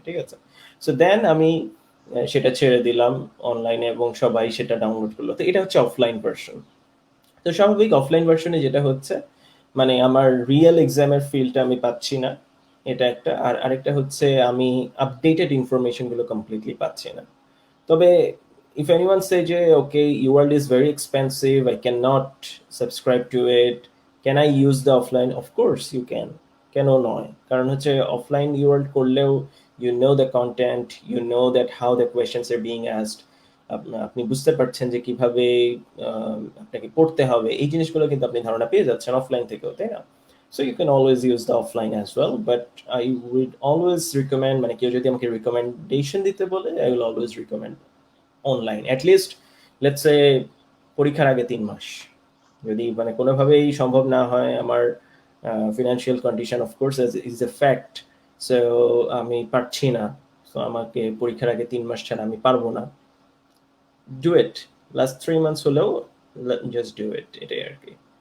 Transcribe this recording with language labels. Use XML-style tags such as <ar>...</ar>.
<bn>ঠিক আছে, so then আমি সেটা ছেড়ে দিলাম অনলাইনে এবং সবাই সেটা ডাউনলোড করলো। তো এটা হচ্ছে অফলাইন ভার্সন। তো স্বাভাবিক অফলাইন ভার্সনে যেটা হচ্ছে, মানে আমার রিয়েল এক্সামের ফিলটা আমি পাচ্ছি না, এটা একটা। আর আরেকটা হচ্ছে আমি আপডেটেড ইনফরমেশনগুলো কমপ্লিটলি পাচ্ছি না। তবে</bn> <en>if anyone say যে okay UWorld is very expensive, I cannot subscribe to it, can I use the offline? Of course you can.</en> <bn>কেন নয়, কারণ হচ্ছে অফলাইন UWorld করলেও</bn> <en>you know the content, you know that how the questions are being asked,</en> <bn>আপনি বুঝতে পারছেন যে কিভাবে আপনাকে পড়তে হবে, এই জিনিসগুলো কিন্তু আপনি ধারণা পেয়ে যাচ্ছেন অফলাইন থেকেও, তাই না?</bn> <en>So you can always use the offline as well, but I would always recommend,</en> <bn>মানে কেউ যদি আমাকে recommendation দিতে বলে, I will always recommend online, at least let's say পরীক্ষার আগে 3 মাস যদি মানে কোনোভাবেই সম্ভব না হয়, আমার financial condition of course is a fact, so আমি পারছি না, সো আমাকে পরীক্ষার আগে 3 মাস ছাড়া আমি পারবো না, ডু ইট, লাস্ট 3 মান্থস হলেও জাস্ট ডু ইট, এটাই আর কি।</bn>